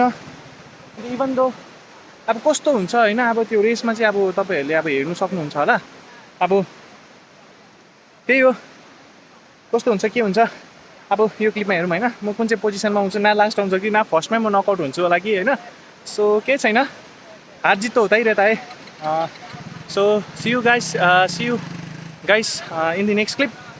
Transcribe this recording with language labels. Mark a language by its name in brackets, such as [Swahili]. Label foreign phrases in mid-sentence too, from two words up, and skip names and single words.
[English] even though [Nepali] अब कस्तो हुन्छ होइन, अब त्यो रेसमा चाहिँ अब तपाईँहरूले अब हेर्नु सक्नुहुन्छ होला। अब त्यही हो, कस्तो हुन्छ के हुन्छ अब यो क्लिपमा हेरौँ होइन। म कुन चाहिँ पोजिसनमा आउँछु, न लास्ट आउँछ कि न फर्स्टमै म नकआउट हुन्छु होला कि होइन। [Hindi] सो [Nepali] केही छैन, [Hindi] हार जित त होता ही रहता है। [English] So see you guys in the next clip.